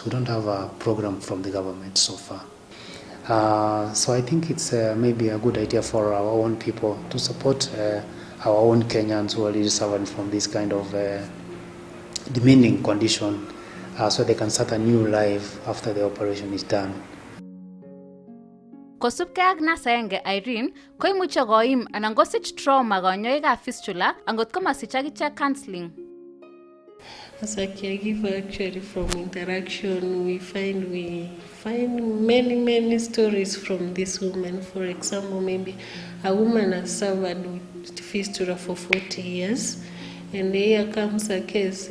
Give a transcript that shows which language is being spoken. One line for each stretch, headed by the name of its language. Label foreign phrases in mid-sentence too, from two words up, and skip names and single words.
English: We don't have a program from the government so far. So I think it's maybe a good idea for our own people to support our own Kenyans who are really suffering from this kind of demeaning condition, so they can start a new life after the operation is done.
Kalenjin: Kosubkei ak nasaenge Irene, koimuche koim anan kosich trauma kanyoikab fistula angot komasich akichek counseling.
English: As a caregiver, actually, from interaction, we find many stories from this woman. For example, maybe a woman has suffered with fistula for 40 years, and here comes a case.